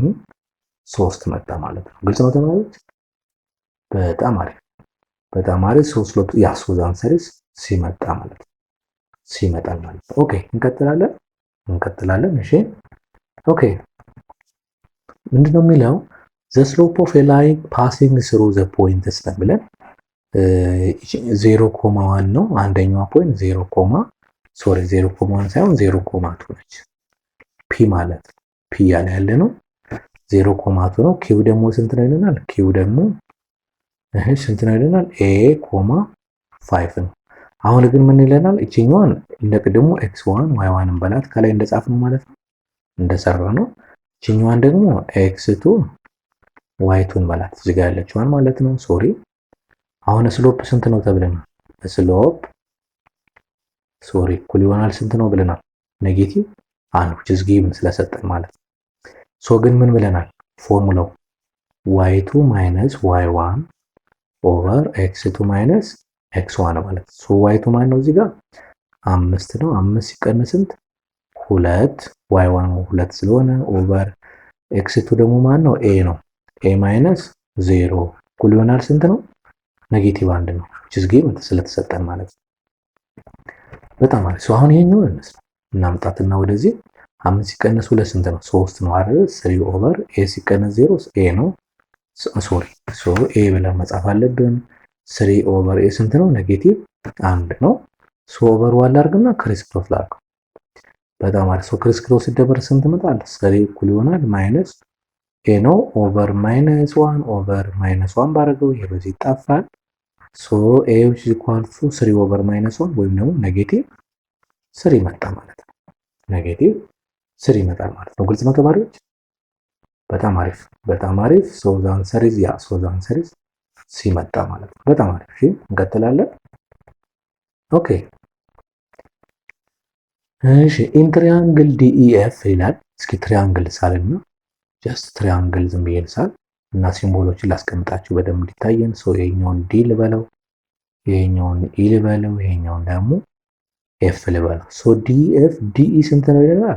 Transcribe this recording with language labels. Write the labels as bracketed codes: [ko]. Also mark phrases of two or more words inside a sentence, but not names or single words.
[am] 3 መጣ ማለት ነው። ግልጽ ነው ተማሪዎች? በጣም አሪፍ በጣም አሪፍ። [en] so slope [am] ዛን ሰሪዝ ሲመጣ ማለት ነው። ሲመጣል ማለት ነው። ኦኬ እንቀጥላለን። እሺ ኦኬ ምንድነው የሚለው? [en] the slope of a line passing through the points [am] ነው ብለን 0,1 ነው አንደኛዋ ፖይንት 0,1 ሳይሆን 0,2 ነች። ፒ ማለት ፒ ያለ ነው 0,2 ነው። ኪው ደግሞ ስንት ነው ይለናል? ኪው ደግሞ ስንት ነው ይለናል? a,5 ነው። አሁን ግን ምን ይለናል? እቺኛዋን እንደቀደሙ x1 y1 እንበላት ከላይ እንደጻፍነው ማለት ነው፣ እንደሰራ ነው። እቺኛዋን ደግሞ x2 y2 እንበላት እዚህ ጋር ያለችዋን ማለት ነው። ሶሪ አሁን ስሎፕ ስንት ነው ተብለናል? ስሎፕ ሶሪ እኩል ይሆናል ስንት ነው ብለናል? ኔጌቲቭ 1 [en] which is given [am] ስለሰጠን ማለት ነው። ሶ ግን ምን ብለናል? ፎርሙላው [en] y2 minus y1 over x2 minus x1 [am] ማለት ነው። ሶ y2 ማን ነው እዚህ ጋር 5 ነው። 5 ሲቀነስ ስንት? 2 y1 2 ስለሆነ ኦቨር x2 ደግሞ ማን ነው? a ነው። [en] a minus 0 [am] እኩል ይሆናል ስንት ነው? ኔጌቲቭ 1 ነው [en] which is given [am] ስለተሰጠን ማለት ነው። በጣም አሪፍ። ሶ አሁን ይሄኛውን እናምጣትና ወደዚህ 5 ሲቀነስ 2 ስንት ነው? 3 ነው አይደል? 3 [en] over a [am] ሲቀነስ 0 ኤ ነው። ሶሪ ኤ ብለን መጻፍ አለብን። 3 [en] over a [am] ስንት ነው? ኔጌቲቭ 1 ነው። [en] over one [am] ላድርግና [en] criss cross [am] ላድርገው። በጣም አሪፍ። [en] criss cross [am] ሲደመር ስንት ይመጣል? 3 እኩል ይሆናል [en] minus a [am] ነው [en] over minus 1 over minus 1 [am] ባደረገው ይሄ በዚህ ይጣፋል። [en] a which is equal to 3 over minus 1 [am] ወይም ደግሞ ኔጌቲቭ 3 መጣ ማለት ነው። ኔጌቲቭ 3 ይመጣል ማለት ነው። ግልጽ ነው ተማሪዎች? በጣም አሪፍ በጣም አሪፍ። [en] the answer is the answer is C [am] መጣ ማለት ነው። በጣም አሪፍ። እሺ እንቀጥላለን። ኦኬ እሺ [en] in triangle DEF [am] ይላል። እስኪ ትሪያንግል ሳልና [en] just triangle [am] ዝም ብዬ ልሳል እና ሲምቦሎችን ላስቀምጣችሁ በደንብ እንዲታየን። ይሄኛውን ዲ ልበለው፣ ይሄኛውን ኢ ልበለው፣ ይሄኛውን ደግሞ ኤፍ ልበለው። ዲኤፍ ዲኢ ስንት ነው ይለናል?